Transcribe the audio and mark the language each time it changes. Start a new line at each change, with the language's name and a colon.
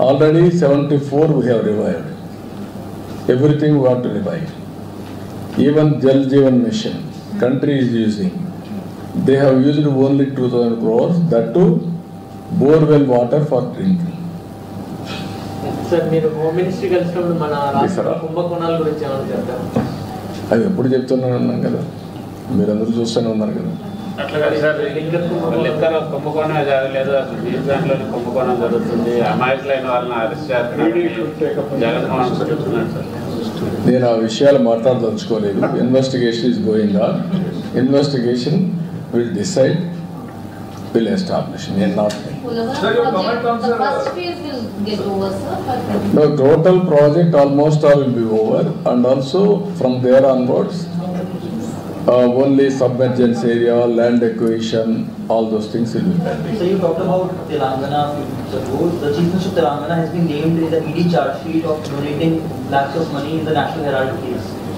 English: already 74 we have revived. Everything we want to revive. Even Jal Jeevan Mission, country is using. They have used only 2,000 crores, that too, borewell water for drinking.
Telugu: Sir మీరు home ministry కలిసినప్పుడు మన రాష్ట్ర
English: Yes,
Telugu: కుంభకోణాల గురించి ఏమైనా చెప్తారు? అవి ఎప్పుడు చెప్తూనే ఉన్నాం కదా, మీరందరూ చూస్తూనే ఉన్నారు కదా. అట్లా కాదు సార్, లిక్కర్ కుంభకోణం జరగలేదు, బీచ్ దాంట్లో కుంభకోణం జరుగుతుంది, అమాయకులైన వాళ్ళని అరెస్ట్ చేస్తున్నారు, జగన్మోహన్ చెప్తున్నాడు సార్. నేను ఆ విషయాలు మాట్లాడదలుచుకోలేదు.
English: Investigation is going on. Investigation will decide, will establish.
Telugu: నేను not
English: Sir, your comment on the first phase will get over, sir. no, total project almost all will be over, and also from there onwards only submergence area, land acquisition, all those things will be pending. So you talked about Telangana a few minutes ago. The Chief Minister of Telangana has been named in the ED charge sheet of donating lakhs of money in the National Herald case.